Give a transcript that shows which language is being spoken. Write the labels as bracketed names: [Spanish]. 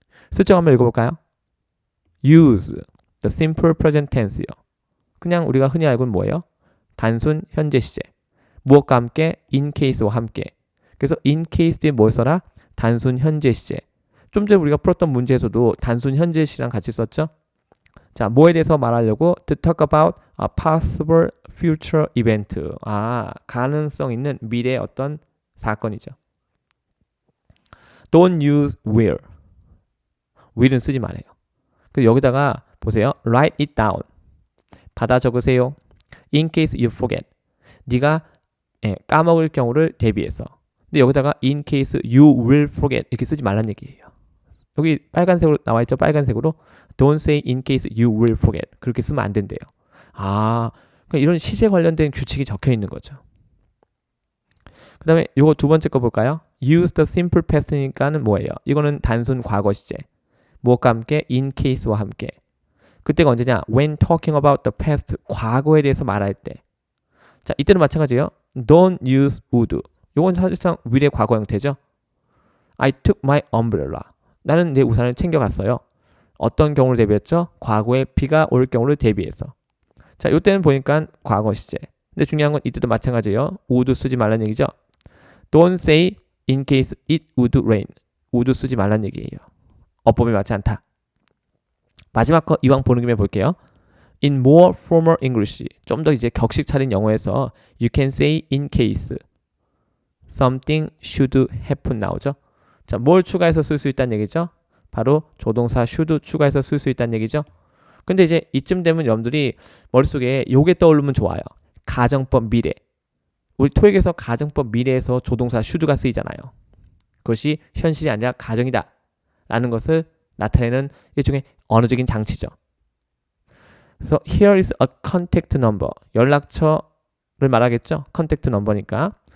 [Korean] 슬쩍 한번 읽어볼까요? [English] Use the simple present tense요. [Korean] 그냥 우리가 흔히 알고는 뭐예요? 단순 현재 시제. 무엇과 함께? in case와 함께. 그래서 in case 뒤에 뭘 써라? 단순 현재 시제. 좀 전에 우리가 풀었던 문제에서도 단순 현재 시랑 같이 썼죠? 자, 뭐에 대해서 말하려고? [English] To talk about a possible future event. [Korean] 가능성 있는 미래의 어떤 사건이죠. [English] Don't use will. [Korean] will은 쓰지 말아요. 그래서 여기다가 보세요. [English] Write it down. [Korean] 받아 적으세요. [English] In case you forget. [Korean] 네가 까먹을 경우를 대비해서. 근데 여기다가 [English] in case you will forget [Korean] 이렇게 쓰지 말란 얘기예요. 여기 빨간색으로 나와 있죠. 빨간색으로 [English] don't say in case you will forget. [Korean] 그렇게 쓰면 안 된대요. 그러니까 이런 시제 관련된 규칙이 적혀 있는 거죠. 그 다음에 요거 두 번째 거 볼까요? [English] use the simple past니까는 [Korean] 뭐예요? 이거는 단순 과거 시제. 무엇과 함께? in case와 함께. 그때가 언제냐? [English] when talking about the past. [Korean] 과거에 대해서 말할 때. 자, 이때는 마찬가지예요. [English] don't use would. [Korean] 요건 사실상 will의 과거 형태죠. [English] I took my umbrella. [Korean] 나는 내 우산을 챙겨갔어요. 어떤 경우를 대비했죠? 과거에 비가 올 경우를 대비해서. 자, 이때는 보니까 과거 시제. 근데 중요한 건 이때도 마찬가지예요. would 쓰지 말란 얘기죠. [English] Don't say in case it would rain. [Korean] would 쓰지 말란 얘기예요. 어법이 맞지 않다. 마지막 거 이왕 보는 김에 볼게요. [English] In more formal English. [Korean] 좀 더 이제 격식 차린 영어에서 [English] you can say in case something should happen [Korean] 나오죠. 자, 뭘 추가해서 쓸 수 있다는 얘기죠? 바로 조동사 should 추가해서 쓸 수 있다는 얘기죠. 근데 이제 이쯤 되면 여러분들이 머릿속에 요게 떠오르면 좋아요. 가정법 미래. 우리 토익에서 가정법 미래에서 조동사 should가 쓰이잖아요. 그것이 현실이 아니라 가정이다 라는 것을 나타내는 일종의 언어적인 장치죠. 그래서 [English] here is a contact number. [Korean] 연락처를 말하겠죠. [English] contact number니까.